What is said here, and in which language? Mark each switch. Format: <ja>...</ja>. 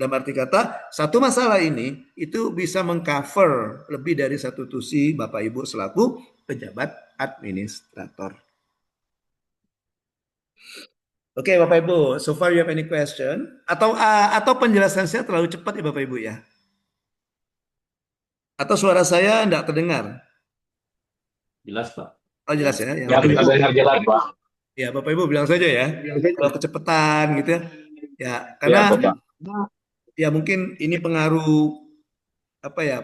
<id>Dalam arti kata, satu masalah ini itu bisa mengcover lebih dari satu tusi Bapak Ibu selaku pejabat administrator. Oke, Bapak Ibu,</id> <en>so far you have any question?</en> <id>Atau penjelasan saya terlalu cepat ya Bapak Ibu ya? Atau suara saya tidak terdengar? Jelas, Pak. Oh, jelas ya? Ya, bisa jelas, Pak. Ya, Bapak Ibu bilang saja ya, kalau kecepatan gitu ya. Ya, karena ya mungkin ini pengaruh apa ya?</id>